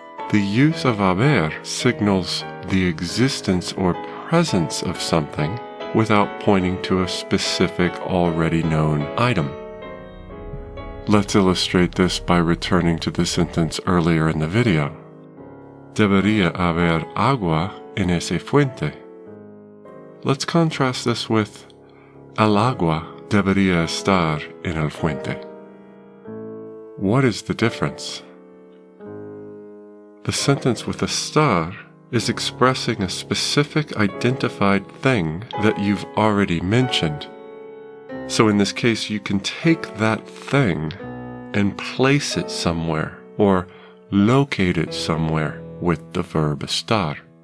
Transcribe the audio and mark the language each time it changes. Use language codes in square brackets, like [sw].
[en] The use of haber signals the existence or presence of something without pointing to a specific already known item. Let's illustrate this by returning to the sentence earlier in the video. [es] Debería haber agua en ese fuente. [en] Let's contrast this with [es] el agua debería estar en el fuente. [en] What is the difference? The sentence with estar is expressing a specific identified thing that you've already mentioned. So in this case, you can take that thing and place it somewhere or locate it somewhere with the verb estar.